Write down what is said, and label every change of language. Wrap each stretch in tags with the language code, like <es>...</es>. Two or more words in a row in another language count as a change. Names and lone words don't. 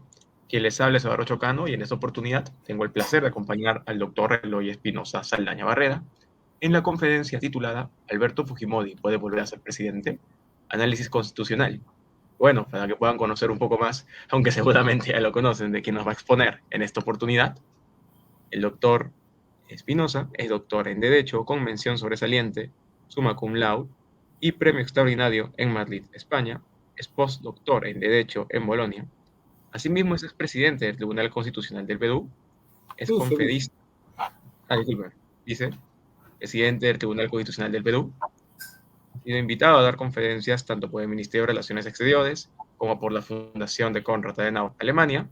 <es>Quien les habla es Eduardo Chocano y en esta oportunidad tengo el placer de acompañar al doctor Eloy Espinosa Saldaña Barrera en la conferencia titulada Alberto Fujimori puede volver a ser presidente, análisis constitucional. Bueno, para que puedan conocer un poco más, aunque seguramente ya lo conocen, de quién nos va a exponer en esta oportunidad, el doctor Espinosa es doctor en Derecho con mención sobresaliente,</es> <la>summa cum laude</la> <es>y premio extraordinario en Madrid, España. Es postdoctor en Derecho en Bolonia. Asimismo, es expresidente del Tribunal Constitucional del Perú. Es Dice. conferista. Disculpe. Dice, presidente del Tribunal Constitucional del Perú. Ha sido invitado a dar conferencias tanto por el Ministerio de Relaciones Exteriores como por la Fundación de Konrad Adenauer, Alemania.</es>